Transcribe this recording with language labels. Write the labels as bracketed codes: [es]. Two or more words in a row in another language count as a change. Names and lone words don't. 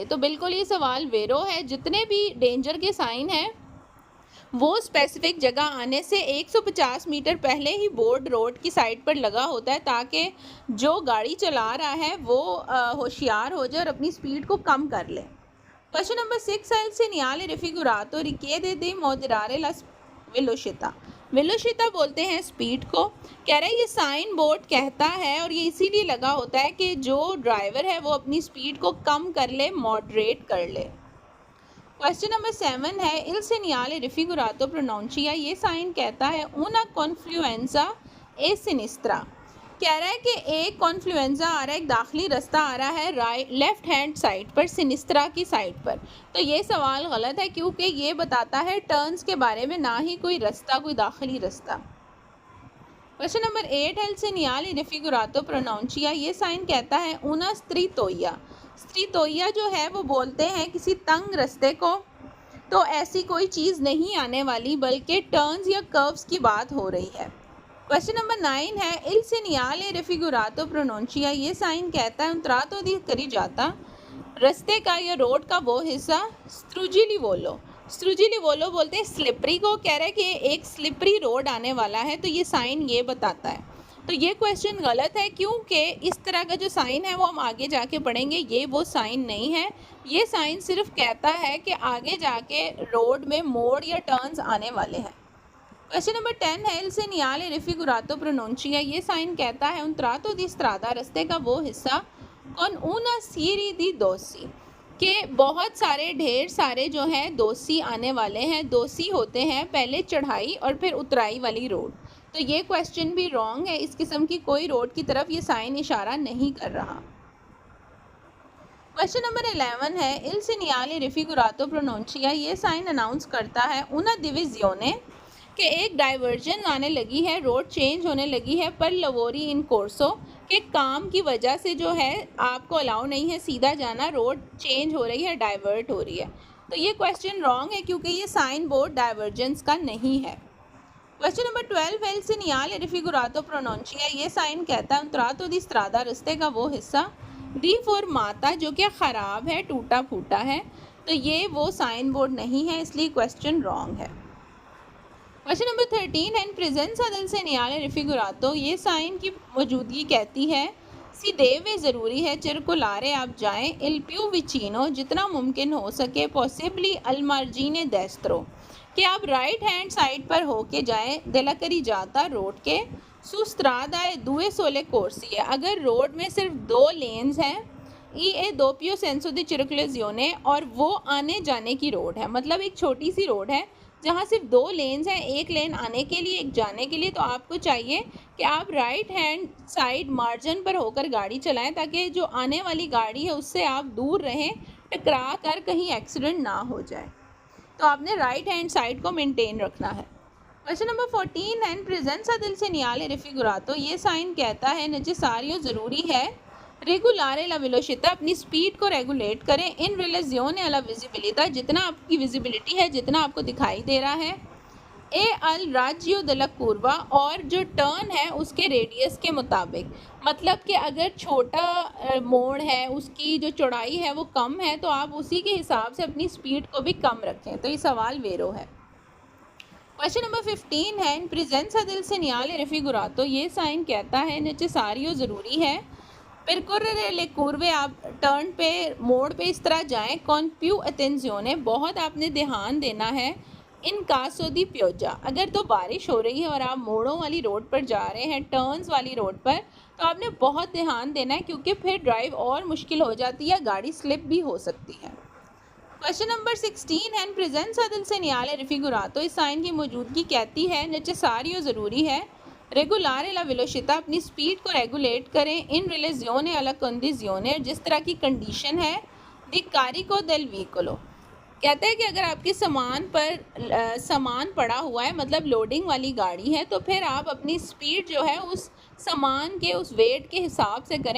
[hi] तो बिल्कुल ये सवाल वेरो है। जितने भी डेंजर के साइन हैं वो स्पेसिफिक जगह आने से 150 मीटर पहले ही बोर्ड रोड की साइड पर लगा होता है, ताकि जो गाड़ी चला रहा है वो होशियार हो जाए और अपनी स्पीड को कम कर ले। क्वेश्चन नंबर 6 है [it] il segnale raffigurato richiede di moderare la velocità. [hi] वेलोसिटी बोलते हैं स्पीड को। कह रहा है ये [en] sign board [hi] कहता है, और ये इसीलिए लगा होता है कि जो ड्राइवर है वो अपनी स्पीड को कम कर ले, मॉडरेट कर ले। [en] question number [hi] 7 है [it] il segnale raffigurato pronuncia. [hi] ये साइन कहता है [it] una confluenza e sinistra। [hi] कह रहा है कि एक कॉन्फ्लुएंजा आ रहा है, एक दाखिली रास्ता आ रहा है [en] right left hand side [hi] पर, सिनिस्त्रा की साइड पर। तो ये सवाल गलत है क्योंकि ये बताता है टर्न्स के बारे में, ना ही कोई रास्ता, कोई दाखिली रास्ता। [en] question number [hi] 8 है, [it] il segnale raffigurato pronuncia, [hi] ये साइन कहता है [it] una strittoia। [hi] स्ट्रीटोइया जो है वो बोलते हैं किसी तंग रास्ते को, तो ऐसी कोई चीज़ नहीं आने वाली, बल्कि टर्न्स या कर्व्स की बात हो रही है। [en] question number [hi] 9 है, [it] il segnale raffigurato pronuncia, [hi] ये साइन कहता है [it] un tratto di carreggiata, [hi] रास्ते का या रोड का वो हिस्सा स्ट्रूजिलिवोलो। स्ट्रूजिलिवोलो बोलते हैं स्लिपरी को, कह रहा है कि एक [en] slippery road [hi] आने वाला है, तो ये साइन ये बताता है। तो ये क्वेश्चन गलत है क्योंकि इस तरह का जो साइन है वो हम आगे जाके पढ़ेंगे, ये वो साइन नहीं है। ये साइन सिर्फ कहता है कि आगे जाके रोड में मोड़ या टर्न्स आने वाले हैं। [en] question number [hi] 10 है, [it] il segnale raffigurato pronuncia, [hi] ये साइन कहता है [it] un tratto di strada, [hi] रास्ते का वो हिस्सा [it] con una serie di dossi, [hi] के बहुत सारे ढेर सारे जो हैं दोसी आने वाले हैं। दोसी होते हैं पहले चढ़ाई और फिर उतराई वाली रोड। तो ये क्वेश्चन भी रॉन्ग है, इस किस्म की कोई रोड की तरफ ये साइन इशारा नहीं कर रहा। [en] question number [hi] 11 है, [it] il segnale raffigurato pronuncia, [hi] ये साइन अनाउंस करता है [it] una divisione, [hi] कि एक डाइवर्जन आने लगी है, [en] road change [hi] होने लगी है, [it] per lavori in corso, [hi] के काम की वजह से जो है आपको अलाउ नहीं है सीधा जाना, [en] road change [hi] हो रही है, डाइवर्ट हो रही है। तो ये क्वेश्चन रॉन्ग है क्योंकि ये [en] sign board [hi] डाइवर्जेंस का नहीं है। [en] question number [hi] 12 है, [it] il segnale raffigurato pronuncia, [hi] ये साइन कहता है un tratto di strada, रास्ते का वो हिस्सा deformata, जो कि ख़राब है, टूटा फूटा है। तो ये वो [en] sign board [hi] नहीं है, इसलिए क्वेश्चन रॉन्ग है। [en] question number [hi] 13 है, [it] in presenza del segnale raffigurato, [hi] ये साइन की मौजूदगी कहती है [it] si deve [hi] ज़रूरी है, circolare आप जाएं, [it] il più vicino [hi] जितना मुमकिन हो सके, [it] possibly al margine destro, [hi] कि आप [en] right hand side [hi] पर होके जाएं, [it] della carreggiata [hi] रोड के, [it] su strada e due sole corsi है, [hi] अगर रोड में सिर्फ 2 लेन्स हैं, [it] e a doppio senso di circolazione, [hi] और वो आने जाने की रोड है, मतलब एक छोटी सी रोड है जहाँ सिर्फ 2 लेन्स हैं, एक लेन आने के लिए, एक जाने के लिए। तो आपको चाहिए कि आप [en] right hand side margin [hi] पर होकर गाड़ी चलाएं, ताकि जो आने वाली गाड़ी है उससे आप दूर रहें, टकरा कर कहीं एक्सीडेंट ना हो जाए। तो आपने [en] right hand side [hi] को मेंटेन रखना है। [en] question number [hi] 14 है, [it] in presenza del segnale raffigurato, [hi] ये साइन कहता है necessario ज़रूरी है, [it] regolare la velocità, [hi] अपनी स्पीड को रेगुलेट करें, [it] in relazione alla visibilità, [hi] जितना आपकी विजिबिलिटी है, जितना आपको दिखाई दे रहा है, [it] e al raggio della curva, [hi] और जो टर्न है उसके रेडियस के मुताबिक, मतलब कि अगर छोटा मोड़ है, उसकी जो चौड़ाई है वो कम है, तो आप उसी के हिसाब से अपनी स्पीड को भी कम रखें। तो ये सवाल वेरो है। [en] question number [hi] 15 है, [it] in presenza del segnale raffigurato, [hi] ये साइन कहता है necessario ज़रूरी है, [it] percorrere le curve, [hi] आप टर्न पे, मोड़ पे इस तरह जाएं, [it] con più attenzione, [hi] बहुत आपने ध्यान देना है, [it] in caso di pioggia, [hi] अगर तो बारिश हो रही है और आप मोड़ों वाली रोड पर जा रहे हैं, टर्न्स वाली रोड पर, तो आपने बहुत ध्यान देना है क्योंकि फिर ड्राइव और मुश्किल हो जाती है, गाड़ी स्लिप भी हो सकती है। [en] question number [hi] 16 है, [it] in presenza del segnale raffigurato, [hi] इस साइन की मौजूदगी कहती है necessario ज़रूरी है, [it] regolare la velocità, [hi] अपनी स्पीड को रेगुलेट करें, [it] in relazione alle condizioni, [hi] जिस तरह की कंडीशन है, [it] di carico del veicolo, [hi] कहते हैं कि अगर आपके सामान पर सामान पड़ा हुआ है, मतलब लोडिंग वाली गाड़ी है, तो फिर आप अपनी स्पीड जो है उस सामान के, उस वेट के हिसाब से करें।